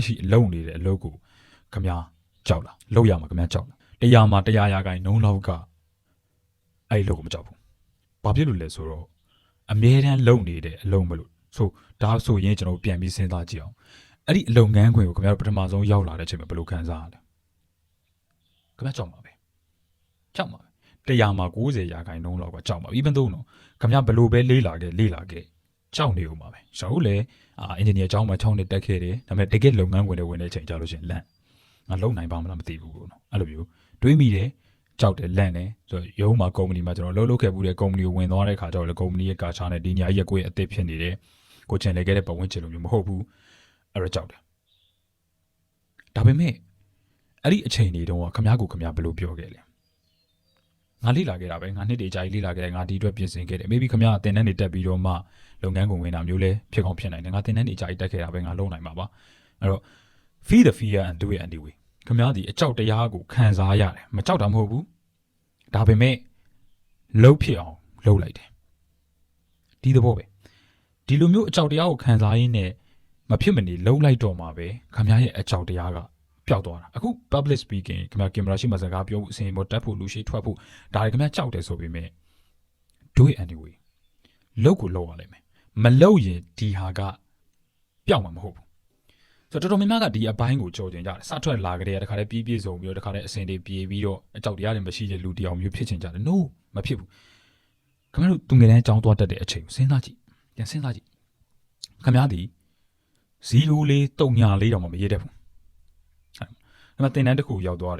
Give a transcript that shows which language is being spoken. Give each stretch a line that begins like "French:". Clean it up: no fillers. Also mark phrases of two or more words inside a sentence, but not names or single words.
Burmese: ရှိလုံနေတဲ့အလုပ်ကိုခင်ဗျားကြောက်လားလုပ်ရမှာခင်ဗျားကြောက်လားတရားမှာ100ရာခိုင်နှုန်းလောက်ကအဲ့ဒီလုပ်ကိုမကြောက်ဘူးဘာဖြစ်လို့လဲဆိုတော့အမြဲတမ်းလုံနေတဲ့အလုပ်မလို့ဆိုဒါဆိုရင်ကျွန်တော်ပြန်ပြီးစဉ်းစားကြည့်အောင်အဲ့ဒီအလုပ်ငန်းခွင်ကိုခင်ဗျားတို့ပထမဆုံးရောက်လာတဲ့အချိန်မှာဘယ်လိုခံစားရလဲခင်ဗျားကြောက်မှာပဲတရားမှာ90ရာခိုင်နှု န်းလောက်ကကြောက်မှာ
English: even though
Burmese: နော်ခင်ဗျားဘယ်လိုပဲလေးလာခဲ့ကြောက်နေဦးမှာပဲကျွန်တော်လည်းအင်ဂျင်နီယာအကြောင်းမှာ6နှစ်တက်ခဲ့တယ်ဒါပေမဲ့တကယ်လုပ်ငန်းခွင်တွေဝင်တဲ့အချိန်ကြာလို့ရှိရင်လန့်ငါလုံနိုင်ပါမလားမသိဘူးပေါ့နော်အဲ့လိုမျိုးတွေးမိတယ်ကြောက်တယ်လန့်တယ်ဆိုတော့ရုံး မှာကုမ္ပဏီမှာကျွန်တော်လုပ်ခဲ့မှုတဲ့ကုမ္ပဏီကိုဝင်သွားတဲ့ခါကျတော့လေကုမ္ပဏီရဲ့ကာချာနဲ့ဒီညာကြီးကိုယ့်ရဲ့အသစ်ဖြစ်နေတယ်ကိုချင်လေခဲ့တဲ့ပတ်ဝန်းကျင်လိုမျိုးမဟုတ်ဘူးအဲ့တော့ကြောက်တယ်ဒါပေမဲ့အဲ့ဒီအချိန် တွေတုန်းကခင်ဗျားဘယ်လိုပြောခဲ့လဲငါလေ့လာခဲ့တာပဲငါနှစ်တည်းကြာကြီးလေ့လာခဲ့တယ်ငါဒီအတွက်ပြင်ဆင်ခဲ့တယ် maybe ခင်ဗျားအတင်တန်းတွေတက်ပြီးတော့မှလုပ် ငန်းကိုဝင်တာမျိုးလဲဖြစ်ကောင်းဖြစ်နိုင်တယ်ငါတင်တန်းတွေကြာကြီးတက်ခဲ့တာပဲငါလုပ်နိုင်မှာပါအဲ့တော့
English: feel the fear and do it anyway
Burmese: ခင်ဗျားဒီအကြောက်တရားကိုခံစားရတယ်မကြောက်တာမဟုတ်ဘူးဒါပေမဲ့လှုပ်ဖြစ်အောင်လှုပ်လိုက်တယ်ဒီသဘောပဲဒီလိုမျိုးအကြောက်တရားကိုခံစားရင်းနဲ့မဖြစ်မနေလှုပ်လိုက်တော့မှာပဲခင်ဗျားရဲ့အကြောက်တရားကပျောက်သွားတာအခု
English: public speaking
Burmese: ခင်ဗျာကင်မရာရှိမှစကားပြောဖို့အစဉ်ပေါ်တက်ဖို့လူရှိထွက်ဖို့ဒါတွေခင်ဗျာကြောက်တယ်ဆိုပေမဲ့
English: do it anyway
Burmese: လုပ်ကိုလုပ်ရလိမ့်မယ်မလုပ်ရင်ဒီဟာကပျောက်မှာမဟုတ်ဘူးဆိုတော့တော်တော်များများကဒီအပိုင်းကိုကြော်ကျင်ကြတယ်စထွက်လာကြတဲ့တခါတည်းပြည့်စုံပြီးတော့တခါတည်းအစဉ်တွေပြေပြီးတော့အကြောက်တရားတွေမရှိတဲ့လူတယောက်မျိုးဖြစ်ချင်ကြတယ် no မဖြစ်ဘူးခင်ဗျားတို့သူငယ်တန်းကြောင်းသွားတတ်တဲ့အချိန်ကိုစဉ်းစားကြည့်ပြန်စဉ်းစားကြည့်ခင်ဗျားဒီ0 လေး3 4တောင်မှမရေးတတ်ဘူးအဲ့မှာတင်တန်းတစ်ခုရောက်သွားတယ်